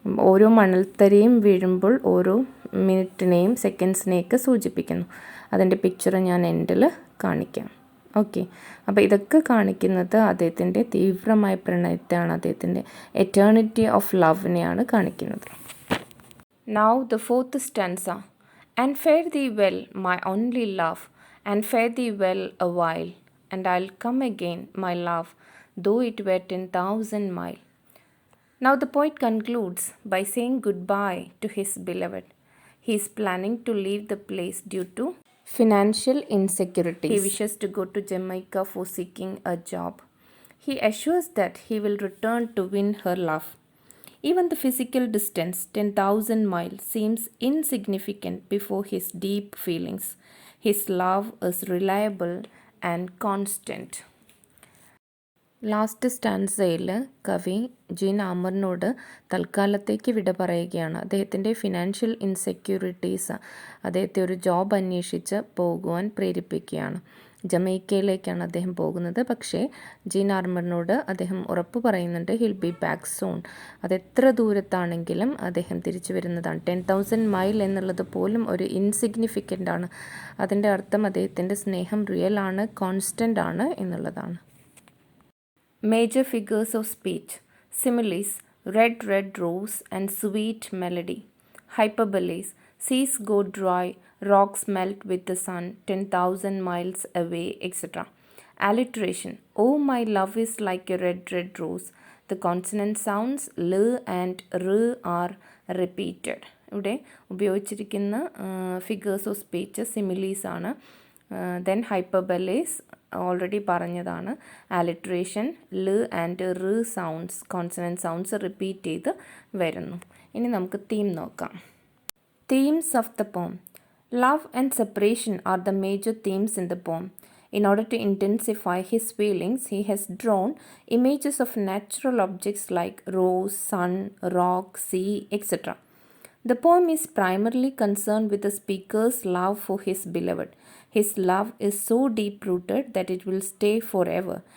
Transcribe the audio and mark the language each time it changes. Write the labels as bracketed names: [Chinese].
[Malayalam] ഓരോ മണൽത്തരിയും വീഴുമ്പോൾ ഓരോ മിനിറ്റിനെയും സെക്കൻഡ്സിനെയൊക്കെ സൂചിപ്പിക്കുന്നു. അതിൻ്റെ പിക്ചർ ഞാൻ എൻഡിൽ കാണിക്കാം. ഓക്കെ. അപ്പോൾ ഇതൊക്കെ കാണിക്കുന്നത് അദ്ദേഹത്തിൻ്റെ തീവ്രമായ പ്രണയത്തെയാണ്, അദ്ദേഹത്തിൻ്റെ എറ്റേണിറ്റി ഓഫ് ലവിനെയാണ് കാണിക്കുന്നത്. [English] Now the fourth stanza. And fare thee well, my only love, and fare thee well a while, and I'll come again, my love, though it were 10,000 mile. Now the poet concludes by saying goodbye to his beloved. He is planning to leave the place due to financial insecurities. He wishes to go to Jamaica for seeking a job. He assures that he will return to win her love. Even the physical distance, 10,000 miles, seems insignificant before his deep feelings. His love is reliable and constant. [Malayalam] Last സ്റ്റാൻസയിൽ കവി gene ആമറിനോട് തൽക്കാലത്തേക്ക് വിട പറയുകയാണ്. അദ്ദേഹത്തിൻ്റെ financial insecurities അദ്ദേഹത്തെ ഒരു job അന്വേഷിച്ച് പോകുവാൻ പ്രേരിപ്പിക്കുകയാണ്. ജമൈക്കയിലേക്കാണ് അദ്ദേഹം പോകുന്നത്. പക്ഷേ ജീൻ ആർമറിനോട് അദ്ദേഹം ഉറപ്പ് പറയുന്നുണ്ട് [English] He'll be back soon. [Malayalam] അതെത്ര ദൂരത്താണെങ്കിലും അദ്ദേഹം തിരിച്ചു വരുന്നതാണ്. 10,000 മൈൽ എന്നുള്ളത് പോലും ഒരു ഇൻസിഗ്നിഫിക്കൻ്റ് ആണ്. അതിൻ്റെ അർത്ഥം അദ്ദേഹത്തിൻ്റെ സ്നേഹം റിയൽ ആണ്, കോൺസ്റ്റൻ്റ് ആണ് എന്നുള്ളതാണ്. [English] Major figures of speech: similes, red, red rose and sweet melody. Hyperboles: seas go dry, rocks melt with the sun, 10,000 miles away, etc. Alliteration: oh, my love is like a red, red rose. The consonant sounds l and r are repeated. [Malayalam] ഇവിടെ ഉപയോഗിച്ചിരിക്കുന്ന figures of speech similes ആണ്. Then ഹൈപ്പർബലേസ് already പറഞ്ഞതാണ്. ആലിട്രേഷൻ ല് and റ് sounds, consonant sounds repeat ചെയ്ത് വരുന്നു. ഇനി നമുക്ക് തീം നോക്കാം. [English] Themes of the poem. Love and separation are the major themes in the poem. In order to intensify his feelings, he has drawn images of natural objects like rose, sun, rock, sea, etc. The poem is primarily concerned with the speaker's love for his beloved. His love is so deep-rooted that it will stay forever.